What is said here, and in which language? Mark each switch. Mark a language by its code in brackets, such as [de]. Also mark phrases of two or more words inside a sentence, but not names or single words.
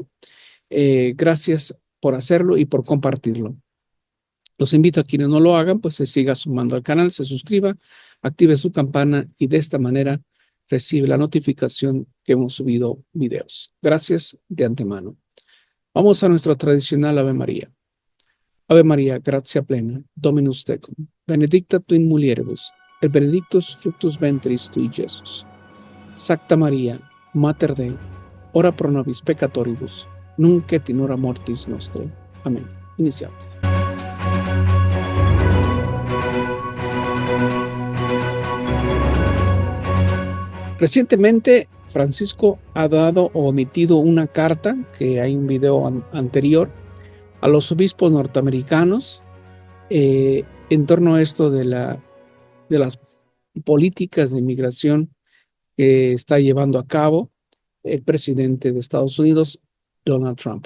[es] Gracias por hacerlo y por compartirlo. Los invito a quienes no lo hagan, pues se siga sumando al canal, se suscriba, active su campana y de esta manera recibe la notificación que hemos subido videos. Gracias de antemano. Vamos a nuestra tradicional Ave María. [la] Ave María, gratia plena, Dominus tecum, benedicta tu in mulieribus, et benedictus fructus ventris tui, Iesus. Sacta María, Mater Dei, ora pro nobis peccatoribus, nunc et in hora mortis nostrae. [es] Amén. Iniciamos. Recientemente, Francisco ha dado o emitido una carta, que hay un video anterior, a los obispos norteamericanos en torno a esto de las políticas de inmigración que está llevando a cabo el presidente de Estados Unidos, Donald Trump.